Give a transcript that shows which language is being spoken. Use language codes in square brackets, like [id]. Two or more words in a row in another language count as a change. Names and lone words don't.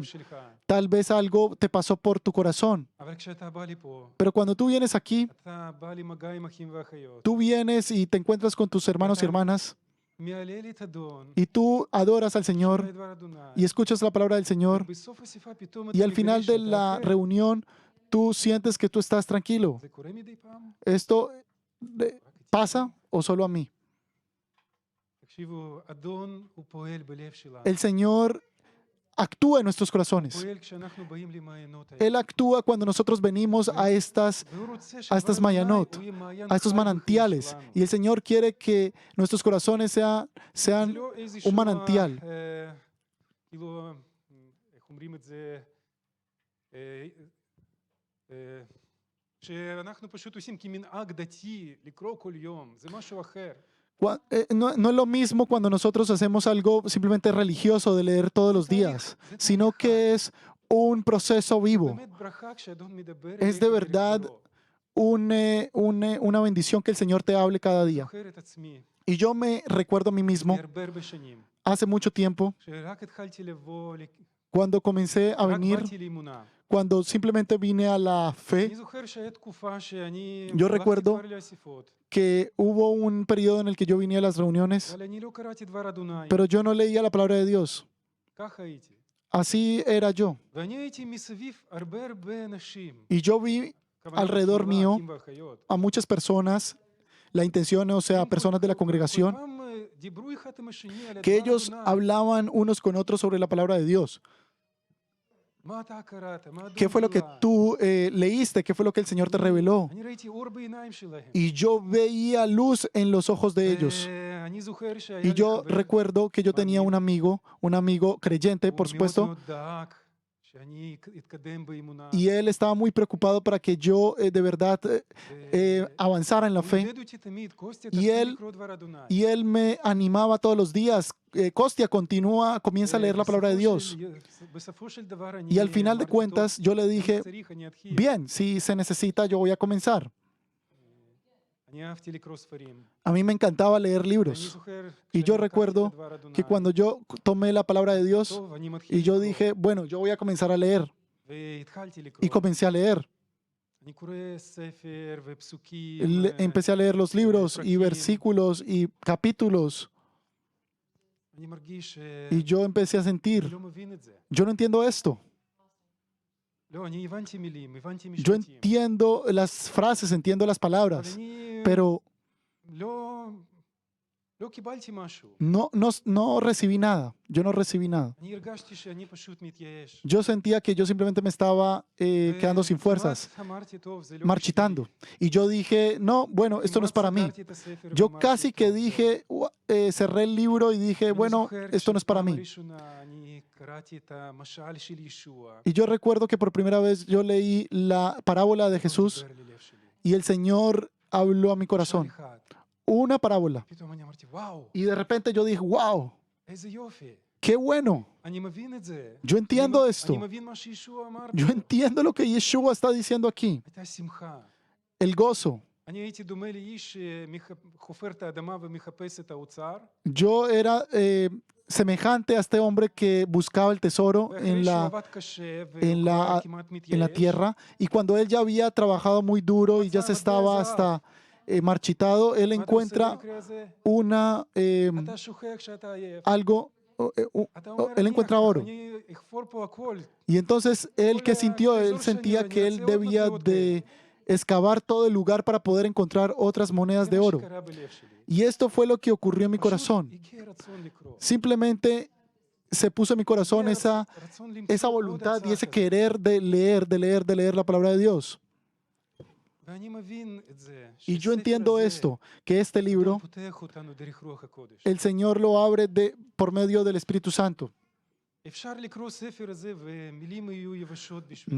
[es] Tal vez algo te pasó por tu corazón. Pero cuando tú vienes aquí, tú vienes y te encuentras con tus hermanos y hermanas y tú adoras al Señor y escuchas la palabra del Señor y al final de la reunión tú sientes que tú estás tranquilo. ¿Esto pasa o solo a mí? El Señor actúa en nuestros corazones. [he] פועל כשאנחנו באים למעיינות האלה. [es] Él actúa cuando nosotros venimos a estas [he] והוא רוצה [es] a estas [he] שהדבר [es] mayanot, [he] הוא יהיה מעיין [es] a estos [he] חי בחיים [es] manantiales. [he] שלנו. [es] Y el Señor quiere que nuestros corazones [he] זה [es] sean [he] לא איזשהו, [es] un manantial. [he] כאילו, איך אומרים את זה, שאנחנו פשוט עושים כמנהג דתי לקרוא כל יום, זה משהו אחר. [es] No es lo mismo cuando nosotros hacemos algo simplemente religioso de leer todos los días, sino que es un proceso vivo. [he] באמת ברכה כשאדון מדבר [es] Es [he] אליך [es] de verdad [he] ולקרוא. [es] una bendición que el Señor te hable cada día. [he] זוכר את עצמי, [es] Y yo me recuerdo a mí mismo, [he] הרבה שנים, [es] hace mucho tiempo, [he] שרק התחלתי לבוא, [es] cuando comencé a [he] רק [es] venir, [he] באתי לאמונה. [es] cuando simplemente vine a la fe, [he] אני זוכר שהיה תקופה שאני [es] Yo [he] הלכתי [es] recuerdo [he] כבר לאספות, [es] que hubo un periodo en el que yo vine a las reuniones, [he] אבל אני לא קראתי דבר אדוני, [es] pero yo no leía la palabra de Dios. [he] ככה הייתי. [es] Así era yo. [he] ואני הייתי מסביב הרבה אנשים, [es] Y yo vi [he] הכוונה [es] alrededor [he] בקהילה, [es] mío [he] אחים ואחיות. [es] a muchas personas, la intención, o sea, personas de la congregación, [he] כולם דיברו אחד עם השני על [es] que [he] הדבר [es] ellos [he] אדוני. [es] hablaban unos con otros sobre la palabra de Dios. [he] מה אתה קראת? מה אדון [es] ¿Qué fue lo que [he] גילה? [es] tú leíste? ¿Qué fue lo que el Señor te reveló? [he] אני ראיתי אור בעיניים שלהם. [es] Y yo veía luz en los ojos de ellos. [he] אני זוכר שהיה [es] Y [he] לי [es] yo [he] חבר, [es] recuerdo que yo tenía un amigo creyente, [he] הוא [es] por [he] מאוד [es] supuesto, [he] מאוד דאג שאני אתקדם באמונה. [es] y él estaba muy preocupado para que yo de verdad avanzara en la [he] הוא [es] fe. [he] עודד אותי תמיד, קוסטיה, [es] Y [he] תתחיל [es] él- [he] לקרוא דבר אדוני. [es] Y él me animaba todos los días. Costia, comienza a leer la palabra de Dios. [he] בסופו של דבר [es] Y al final de [he] אמרתי, [es] cuentas, [he] "טוב, [es] yo le [he] אם [es] dije, [he] צריך, אני אתחיל". [es] bien, si se necesita, yo voy a comenzar. [he] אני אהבתי לקרוא ספרים. [es] A mí me encantaba leer [he] ואני [es] libros. [he] זוכר [es] Y [he] כשאני [es] yo [he] לקחתי את [es] recuerdo [he] הדבר אדוני, [es] Que cuando yo tomé la palabra de Dios [he] טוב, אני מתחיל [es] y yo [he] לקרוא. [es] dije, bueno, yo voy a comenzar a leer. [he] והתחלתי לקרוא. [es] Y comencé a leer. [he] אני קורא ספר ופסוקים. [es] Empecé a leer los libros y [he] פרקים. [es] versículos y capítulos. [he] אני מרגיש [es] Y yo empecé a [he] שאני [es] sentir, [he] לא מבין את זה. [es] yo no entiendo esto. [he] לא, אני הבנתי מילים, הבנתי [es] Yo [he] משפטים. [es] entiendo las frases, entiendo las [he] אבל [es] palabras, [he] אני [es] pero [he] לא קיבלתי משהו. [es] no recibí nada. Yo no recibí nada. [he] אני הרגשתי שאני פשוט מתייאש. [es] Yo sentía que yo simplemente me estaba quedando sin fuerzas, [he] וכמעט אמרתי, טוב, זה לא [es] marchitando. Y yo dije, no, bueno, esto no es para mí. [he] סגרתי את הספר [es] Yo [he] ואמרתי, [es] casi que [he] "טוב, [es] dije, cerré el libro y dije, [he] אני [es] bueno, [he] זוכר [es] esto no es para [he] כשפעם [es] mí. [he] הראשונה אני קראתי את המשל של ישוע. [es] Y yo recuerdo que por primera vez yo leí la parábola de Jesús [he] דיבר ללב שלי. [es] y el Señor habló a mi [he] משל [es] corazón. [he] אחד. [es] Una parábola. [he] פתאום אני אמרתי, וואו, [es] Y de repente yo dije, wow, [he] איזה יופי. [es] qué bueno. [he] אני מבין את זה. [es] Yo entiendo [he] אני [es] esto. [he] מבין מה שישוע אמר. [es] Yo entiendo lo que Yeshua está diciendo aquí. [he] הייתה שמחה. [es] El gozo. [he] אני הייתי דומה לאיש שחופר את האדמה ומחפש את האוצר. [es] Yo era semejante a este hombre que buscaba el tesoro [he] ואחרי [es] en [he] שהוא [es] la, [he] עבד קשה [es] en la- [he] והוא כבר כמעט [es] en la [he] מתייאש, [es] tierra. Y cuando él ya había trabajado muy duro y ya se estaba hasta marchitado, él [he] מה אתה עושה [es] encuentra [he] במקרה הזה? [es] una, [he] אתה שוכח שאתה עייף. [es] algo, [he] אתה אומר, [es] él [he] "אני [es] encuentra oro. [he] אני אחפור פה הכל". [es] Y entonces él que sintió, él sentía que él debía de excavar todo el lugar para poder encontrar otras monedas [he] זה [es] de [he] מה [es] oro. [he] שקרה בלב שלי. [es] Y esto fue lo que ocurrió en mi [he] פשוט [es] corazón. [he] הגיע רצון לקרוא. [es] Simplemente se puso en mi corazón [he] הגיע [es] esa [he] רצון למצוא עוד [es] voluntad y [he] הצעה [es] ese [he] כזאת. [es] querer de leer la palabra de Dios. [he] ואני מבין את זה, [es] Y yo [he] שהספר [es] entiendo [he] הזה, [es] esto, que este libro, [he] אדם פותח אותנו דרך רוח הקודש. [es] el Señor lo abre por medio del Espíritu Santo. [he] אפשר לקרוא ספר הזה ומילים יהיו יבשות בשבילנו.